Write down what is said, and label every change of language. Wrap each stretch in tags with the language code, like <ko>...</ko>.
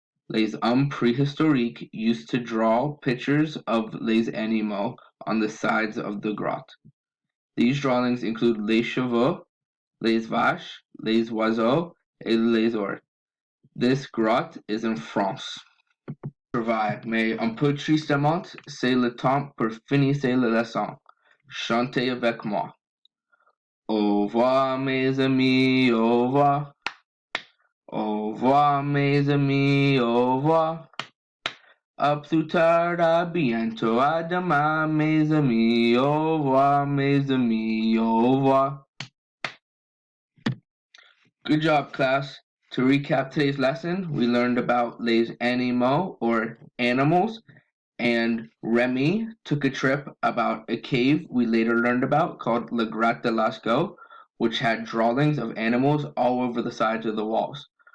<fr>Les hommes préhistoriques</fr> <en>used to draw pictures of</en> <fr>les animaux</fr> <en>on the sides of the grotte. These drawings include</en> <fr>les chevaux, les vaches, les oiseaux, et les ours.</fr> <en>This grotte is in France.</en> <fr>Travail, mais un peu tristement, c'est le temps pour finir la leçon. Chantez avec moi. Au revoir mes amis, au revoir. Au revoir mes amis, au revoir. À plus tard, à bientôt, à demain mes amis, au revoir mes amis, au revoir.</fr> <en>Good job, class. To recap today's lesson, we learned about</en> <fr>les animaux</fr> <en>or animals, and Remy took a trip about a cave we later learned about called Le Grotte de Lascaux, which had drawings of animals all over the sides of the walls.</en>